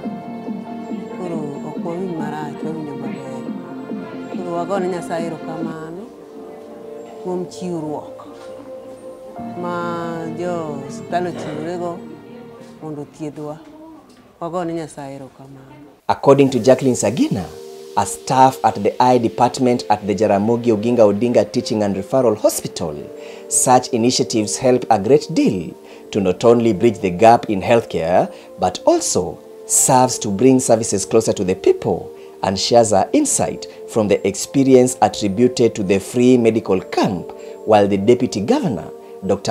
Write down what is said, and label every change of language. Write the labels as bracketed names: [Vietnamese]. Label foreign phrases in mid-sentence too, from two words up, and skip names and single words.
[Luo (Kenya and Tanzania)] Koro ok wawinj marach, wawinjo maber. Koro wagone Nyasaye erokamano kuom chiwruok ma jo osiptal ochiworego mondo thiedhwa. Wagone Nyasaye erokamano. [English] According to Jacqueline Sagina, a staff at the eye department at the Jaramogi Oginga Odinga Teaching and Referral Hospital, such initiatives help a great deal to not only bridge the gap in healthcare, but also serves to bring services closer to the people, and shares her insight from the experience attributed to the free medical camp, while the Deputy Governor, Dr.